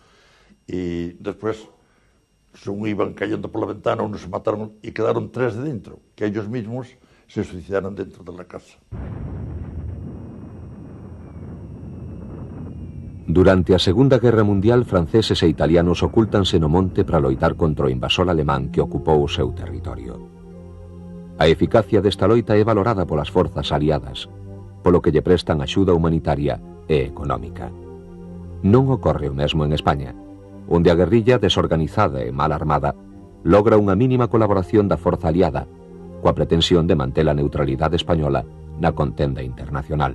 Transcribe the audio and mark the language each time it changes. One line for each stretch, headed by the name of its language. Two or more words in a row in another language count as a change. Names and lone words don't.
Spanish: y después, según iban cayendo por la ventana, unos se mataron y quedaron 3 de dentro, que ellos mismos se suicidaron dentro de la casa.
Galician: Durante a Segunda Guerra Mundial, franceses e italianos ocúltanse no monte para loitar contra o invasor alemán que ocupou o seu territorio. A eficacia desta loita é valorada polas forzas aliadas, polo que lle prestan axuda humanitaria e económica. Non ocorre o mesmo en España, onde a guerrilla desorganizada e mal armada logra unha mínima colaboración da forza aliada, coa pretensión de manter a neutralidade española na contenda internacional.